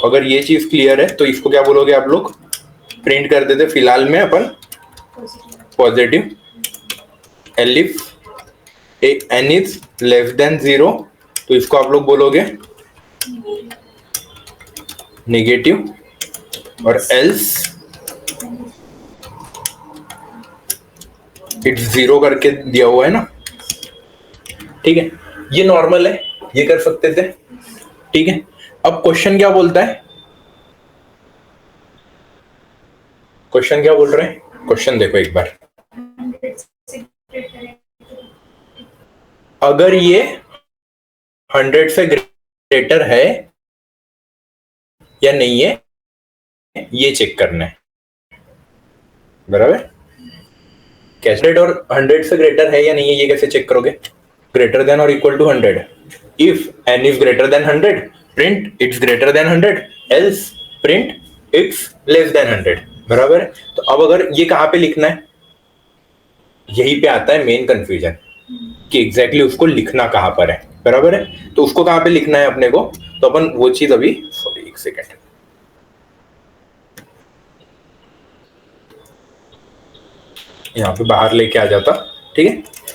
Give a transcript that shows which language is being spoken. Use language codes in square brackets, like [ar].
[hi] अगर ये चीज क्लियर है तो इसको क्या बोलोगे आप लोग, प्रिंट कर देते फिलहाल में अपन positive, elif, n is less than 0, तो इसको आप लोग बोलोगे नेगेटिव, और एल्स इट्स 0 करके दिया हुआ है ना. ठीक है. ये नॉर्मल है, ये कर सकते थे. ठीक है. अब क्वेश्चन क्या बोलता है, क्वेश्चन क्या बोल रहे हैं, क्वेश्चन देखो एक बार. अगर ये 100 से ग्रेटर है या नहीं है, ये चेक करना है. बराबर. कैसे, और 100 से ग्रेटर है या नहीं है, ये कैसे चेक करोगे, ग्रेटर देन और equal to 100. [en] If n is greater than 100, print it's greater than 100, else print it's less than 100. [hi] बराबर है. तो अब अगर ये कहाँ पे लिखना है, यही पे आता है मेन कंफ्यूजन कि एग्जैक्टली उसको लिखना कहाँ पर है. बराबर है. तो उसको कहाँ पे लिखना है अपने को, तो अपन वो चीज अभी, सॉरी एक सेकेंड, यहाँ पे बाहर लेके आ जाता. ठीक है.